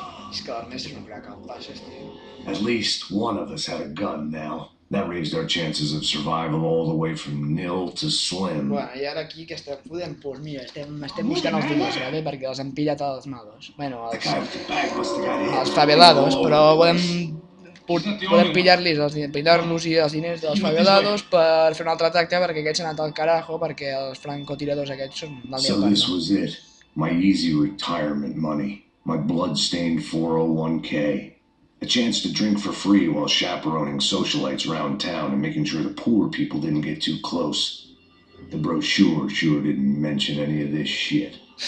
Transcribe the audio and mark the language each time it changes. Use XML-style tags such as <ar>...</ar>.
<ca>És que l'Ernest és un crac, el passes, tio.</ca> <en>At least one of us had a gun now. That raised our chances of survival all the way from nil to slim.</en> <ca>Bueno, i ara aquí que estem podent, doncs mira, estem buscant els diners, ¿vale? Perquè els han pillat els malos. Bueno, els favelados, però podem pillar-los i els diners dels favelados per fer un altre tracte perquè aquests s'han anat al carajo perquè els francotiradors aquests són del</ca> <en>So this was it. My easy retirement money. My blood-stained 401k. A chance to drink for free while chaperoning socialites around town and making sure the poor people didn't get too close. The brochure sure didn't mention any of this shit.</en>